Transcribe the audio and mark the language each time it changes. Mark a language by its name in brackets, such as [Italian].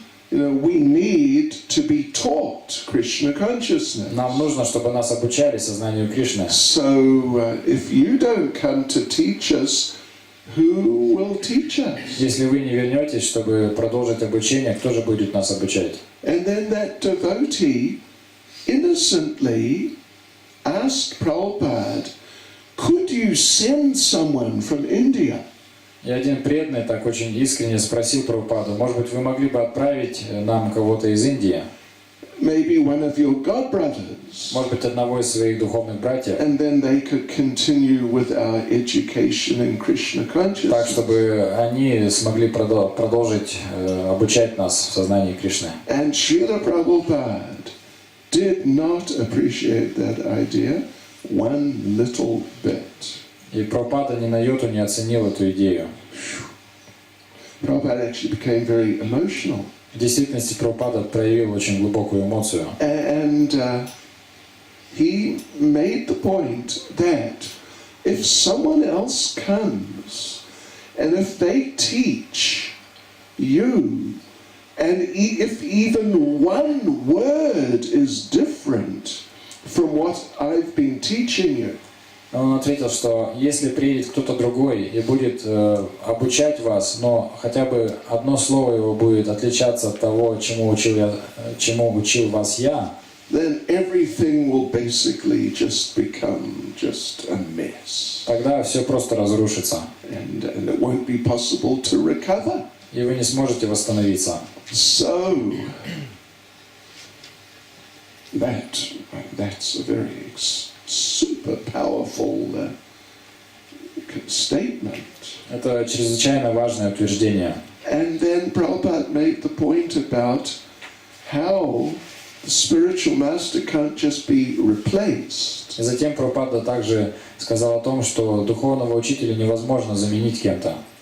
[English] We need to be taught Krishna consciousness. [Russian] Нам нужно, чтобы нас обучали сознанию Кришны. [English] So if you don't come to teach us, who will teach us? [Russian] Если вы не вернетесь, чтобы продолжить обучение, кто же будет нас обучать? [English] And then that devotee innocently asked Prabhupada, could you send someone from India? [Russian] И один преданный так очень искренне спросил Прабхупаду: может быть, вы могли бы отправить нам кого-то из Индии? [English] Maybe one of your god brothers. [Russian] Может быть, одного из своих духовных братьев? [English] And then they could continue with our education in Krishna consciousness. [Russian] Так, чтобы они смогли продолжить обучать нас в сознании Кришны. [English] And Srila Prabhupada did not appreciate that idea one little bit. [Russian] И Прабхупада ни на йоту не оценил эту идею. [English] Prabhupada actually became very emotional. [Russian] В действительности Прабхупада проявил очень глубокую эмоцию. [English] And he made the point that if someone else comes and if they teach you, and if even one word is different from what I've been teaching you, [Russian] Он ответил, что если приедет кто-то другой и будет обучать вас, но хотя бы одно слово его будет отличаться от того, чему учил вас я, [English] then everything will basically just become just a mess. [Russian] тогда все просто разрушится. [English] And it won't be possible to recover. [Russian] И вы не сможете восстановиться. [English] So, that's a very super powerful statement. [Russian] Это чрезвычайно важное утверждение. [English] And then Prabhupada made the point about how the spiritual master can't just be replaced. [Russian] И затем Прабхупада также сказал о том, что духовного учителя невозможно заменить кем-то.